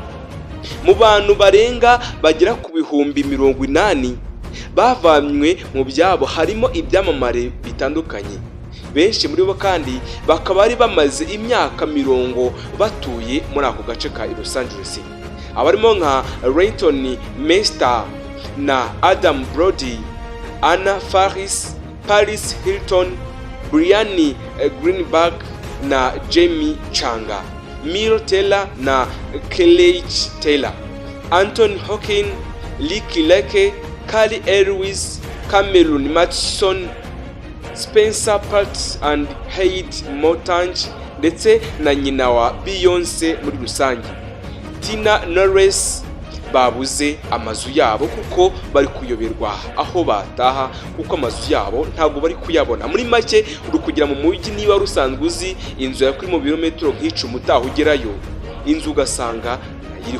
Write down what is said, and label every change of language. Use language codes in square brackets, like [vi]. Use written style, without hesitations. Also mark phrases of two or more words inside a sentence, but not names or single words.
[rw] Mu bantu barenga bagera ku bihumbi 80 bavanywe mu byabo harimo ibyamamare bitandukanye. Benshi muri bo kandi bakaba ari bamaze imyaka 50 batuye muri ako gace ka Los Angeles. Abarimo nka Leighton Meester na Adam Brody, Anna Faris, Paris Hilton, Brianne Greenberg na Jamie Changa, Mil Taylor na Kelly Taylor, Anthony Hawkins, Ricky Lake, Carly Elwes, Cameron Matheson, Spencer Pratt and Heidi Motange ndetse na nyina wa Beyonce muri rusange. Tina Knowles babuze amazu yabo kuko bari kuyoberwa aho bataha, kuko amazu yabo ntabwo bari kuyabona. Muri make uri kugira mu mujyi, niba rusanzwe uzi inzu ya kuri mu birometero nk'icumi utaha ugerayo, inzu ugasanga iriho.